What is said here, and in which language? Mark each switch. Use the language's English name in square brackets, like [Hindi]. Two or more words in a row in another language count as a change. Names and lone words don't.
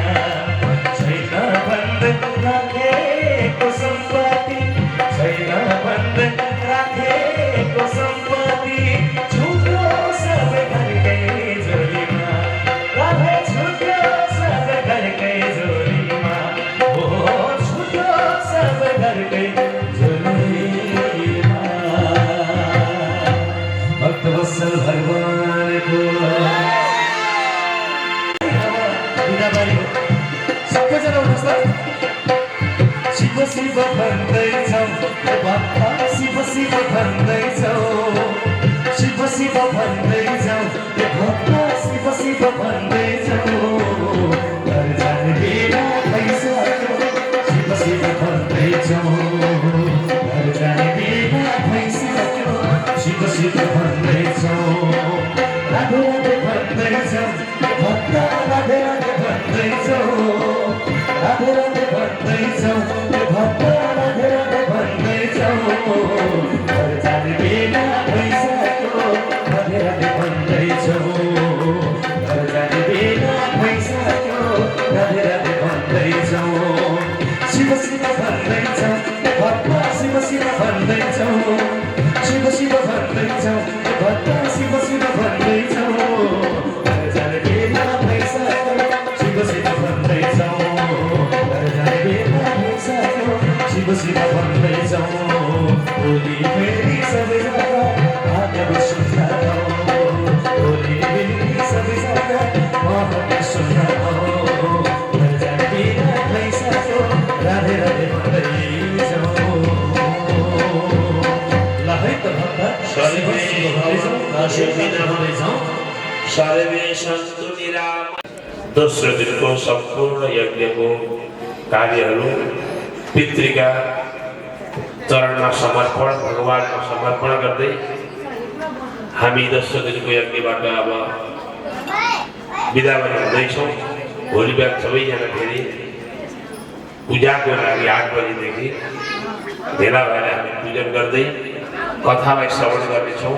[Nepali] छैन भन्दै राखेको सम्पत्ति छैन भन्दै राखेको सम्पत्ति छुट्यो सबै घरकै झोलीमा राधे छुट्यो सबै घरकै झोलीमा हो छुट्यो सबै घरकै झोलीमा भक्तवत्सल भगवानको बिदाबारी हो सबैजना उठ्नुहोस् त शिव शिव भन्दैछौ भक्ता शिव शिव भन्दैछौ शिव शिव भन्दैछौ भक्ता शिव शिव भन्दैछौ घर जाने बेला भइसक्यो शिव शिव भन्दैछौ घर जाने बेला भइसक्यो शिव शिव भन्दैछौ राधे राधे भन्दैछौ भक्ता राधे राधे भन्दैछौ राधे राधे भन्दैछौ भक्ता राधे राधे भन्दैछौ घर जाने बेला भइसक्यो राधे राधे भन्दैछौ घर जाने बेला भइसक्यो राधे राधे भन्दैछौ शिव शिव भन्दैछौ भक्ता शिव शिव भन्दैछौ शिव शिव भन्दैछौ भक्ता शिव शिव भन्दैछौ घर जाने बेला भइसक्यो शिव शिव भन्दैछौ घर जाने बेला भइसक्यो शिव शिव भन्दैछौ होली फेरि सबैजना भाग्यमा सुन्दा होली फेरि सबैजना भाग्यमा सुन्दा घर जाने बेला भइसक्यो राधे राधे भन्दैछौ ल है त भक्ता [Sanskrit] सर्वे सन्तु निरामय [Nepali] दोस्रो दिनको सम्पूर्ण यज्ञको कार्यहरू पितृका चरणमा समर्पण भगवानमा समर्पण गर्दै हामी दोस्रो दिनको यज्ञबाट अब बिदा पनि हुँदैछौँ भोलि बिहान सबैजना फेरि पूजाको लागि 8 बजीदेखि भेला भएर हामी पूजन गर्दै कथालाई श्रवण गर्नेछौँ।